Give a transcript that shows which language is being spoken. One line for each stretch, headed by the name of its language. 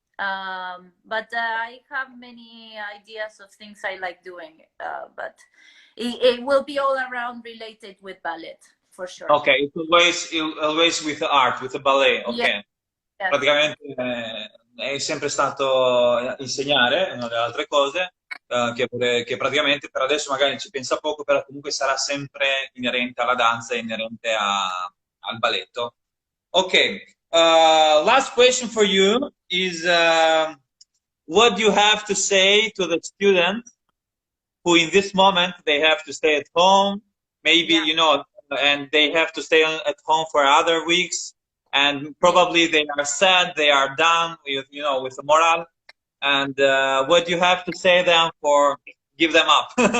English: But I have many ideas of things I like doing, but it will be all around related with ballet, for sure. Okay, it's always with the art, with the ballet, ok. Yes.
Italian: Praticamente è sempre stato insegnare, una delle altre cose, che praticamente per adesso magari ci pensa poco, però comunque sarà sempre inerente alla danza, inerente al balletto.
English: Ok, last question for you is what do you have to say to the student who in this moment they have to stay at home, maybe, you know, and they have to stay at home for other weeks, and probably they are sad, they are down with, you know, with the morale, and what do you have to say them for give them up?